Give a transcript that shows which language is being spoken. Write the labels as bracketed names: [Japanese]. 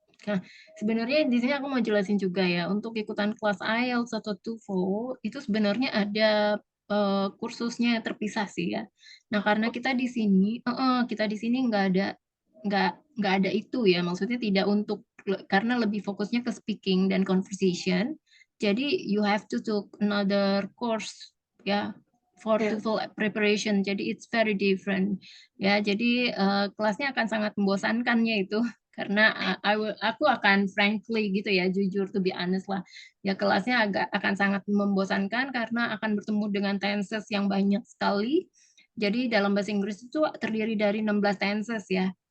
[Indonesian] Nah, sebenarnya di sini aku mau jelasin juga ya, untuk ikutan kelas IELTS atau TOEFL itu sebenarnya ada kursusnya terpisah sih ya. Nah, karena kita di sini nggak ada itu ya, maksudnya tidak untuk karena lebih fokusnya ke speaking dan conversation. Jadi [English] you have to take another course ya for [Indonesian] Ya, [English] TOEFL preparation. [Indonesian] Jadi [English] it's very different. [Indonesian] Ya, jadi kelasnya akan sangat membosankannya itu karena aku akan frankly gitu ya, jujur [English] to be honest [Indonesian] lah. Ya kelasnya akan sangat membosankan karena akan bertemu dengan tenses yang banyak sekali. Jadi dalam bahasa Inggris itu terdiri dari 16 tenses ya.